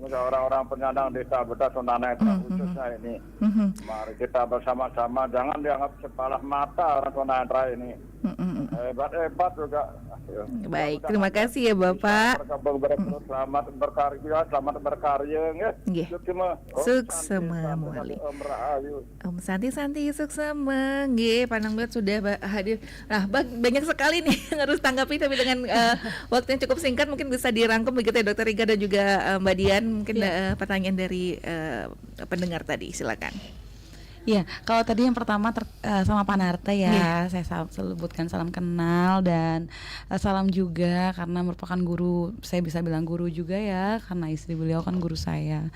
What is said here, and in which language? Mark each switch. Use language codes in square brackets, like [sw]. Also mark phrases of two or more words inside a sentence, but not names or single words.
[id] Pengusaha orang penyandang disabilitas tunanetra khususnya ini. Mari kita bersama-sama, jangan dianggap sebelah mata orang tunanetra ini. Hebat-hebat juga Ya. Baik, terima kasih ya Bapak. Selamat berkarya, selamat berkarya ya. [ban] Nggih. Suksema muali. Om Santi suksema nggih, [id] panang banget sudah hadir. Nah, banyak sekali nih yang harus tanggapi, tapi dengan waktu yang cukup singkat mungkin bisa dirangkum begitu ya Dokter Rika dan juga Mbak Dian. Mungkin pertanyaan dari pendengar tadi, silakan. Iya, kalau tadi yang pertama sama Pak Narta ya, saya sebutkan salam kenal dan salam juga karena merupakan guru, saya bisa bilang guru juga ya, karena istri beliau kan guru saya.